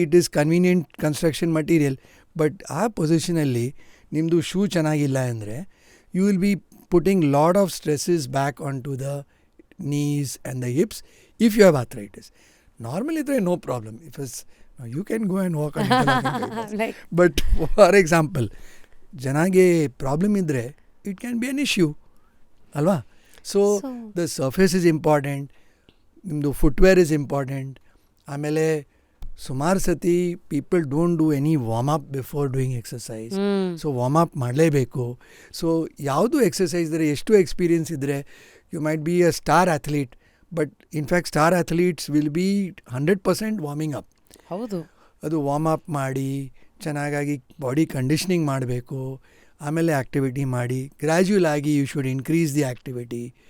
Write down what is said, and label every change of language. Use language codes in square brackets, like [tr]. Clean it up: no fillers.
[en] It is convenient construction material. But [kn] ಆ ಪೊಸಿಷನಲ್ಲಿ ನಿಮ್ಮದು shoe ಚೆನ್ನಾಗಿಲ್ಲ ಅಂದರೆ [en] You will be putting lot of stresses back on to the knees and the hips if you have arthritis. Normally there is no problem. If it's, you can go and walk on like. But for example, [kn] janage problem idre, [en] it can be an issue [kn] alva. [en] So the surface is important, [kn] nimdu [en] footwear is important. [kn] Amele sumar sati [en] people don't do any warm up before doing exercise. [kn] So warm up ಮಾಡಲೇಬೇಕು. So ಯಾವುದು exercise ಇದ್ದರೆ, ಎಷ್ಟು experience ಇದ್ದರೆ, [en] you might be a star athlete, but in fact star athletes will be 100% warming up. [kn] ಹೌದು. ಅದು warm up ಮಾಡಿ ಚೆನ್ನಾಗಾಗಿ body conditioning ಮಾಡಬೇಕು, ಆಮೇಲೆ ಆ್ಯಕ್ಟಿವಿಟಿ ಮಾಡಿ ಗ್ರ್ಯಾಜುಯಲ್ ಆಗಿ [en] You should increase the activity.